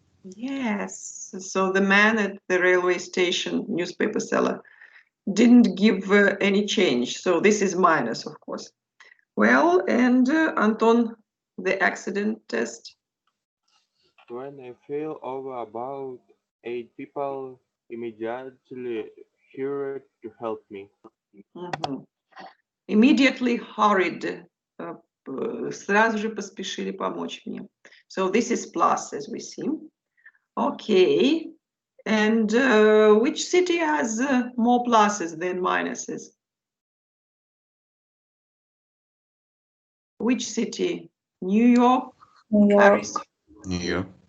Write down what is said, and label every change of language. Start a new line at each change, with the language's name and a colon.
English: Yes, so the man at the railway station, newspaper seller, didn't give any change. So this is minus, of course. Well, and Anton, the accident test. When I fell over, about 8 people immediately hurried to help me. Immediately hurried,
Russian: сразу же поспешили помочь мне.
English: So this is plus, as we see. Okay, and which city has more pluses than minuses? Which city? New York, New York. Paris? New York.